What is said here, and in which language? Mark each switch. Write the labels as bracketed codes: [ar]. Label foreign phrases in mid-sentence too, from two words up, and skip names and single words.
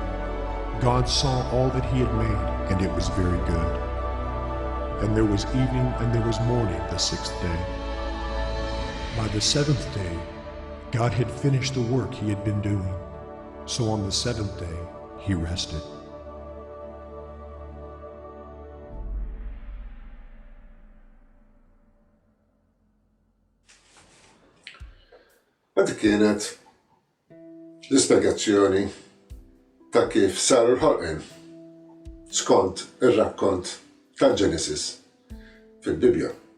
[en] God saw all that he had made, and it was very good. And there was evening and there was morning the sixth day. By the seventh day, God had finished the work he had been doing. So on the seventh day, he rested. [mt] Għaddi kienet l-ispiegazzjoni ta' kif saru l-ħolqien skont ir-rakkont tal-Genesis fil-Bibja.